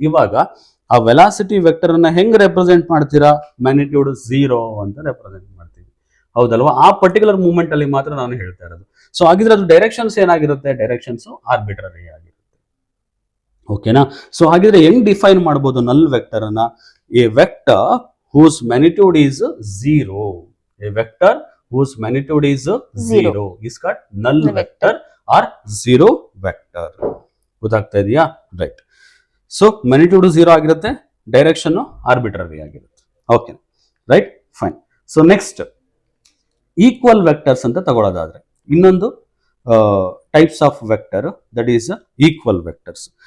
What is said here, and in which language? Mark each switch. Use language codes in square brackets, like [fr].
[kn] ಇವಾಗ ಆ velocity vector ಅನ್ನ ಹೆಂಗ್ ರೆಪ್ರೆಸೆಂಟ್ ಮಾಡ್ತೀರಾ, ಮ್ಯಾಗ್ನಿಟ್ಯೂಡ್ 0 ಅಂತ ರೆಪ್ರೆಸೆಂಟ್ ಮಾಡ್ತೀವಿ, ಹೌದಲ್ವಾ? ಆ ಪರ್ಟಿಕ್ಯುಲರ್ ಮೂಮೆಂಟ್ ಅಲ್ಲಿ ಮಾತ್ರ ನಾನು ಹೇಳ್ತಾ ಇರೋದು. ಸೊ ಹಾಗಿದ್ರೆ ಅದು ಡೈರೆಕ್ಷನ್ಸ್ ಏನಾಗಿರುತ್ತೆ, ಡೈರೆಕ್ಷನ್ಸ್ ಆರ್ಬಿಟ್ರರಿ ಆಗಿರುತ್ತೆ. ಓಕೆನಾ? ಸೊ ಹಾಗಿದ್ರೆ ಹೆಂಗ್ ಡಿಫೈನ್ ಮಾಡಬಹುದು ನಲ್ ವೆಕ್ಟರ್ ಅನ್ನ? [en] A vector whose magnitude is 0. A vector whose magnitude is 0 is called null vector or 0 vector. [kn] ಗೊತ್ತಾಗ್ತಾ ಇದೆಯಾ? ರೈಟ್. ಸೊ ಮ್ಯಾಗ್ನಿಟ್ಯೂಡ್ 0 ಆಗಿರುತ್ತೆ, ಡೈರೆಕ್ಷನ್ ಆರ್ಬಿಟ್ರರಿ ಆಗಿರುತ್ತೆ. Okay, right, fine. So next equal vectors ಅಂತ ತಗೊಳ್ಳೋದಾದ್ರೆ ಇನ್ನೊಂದು types of vector, that is equal vectors.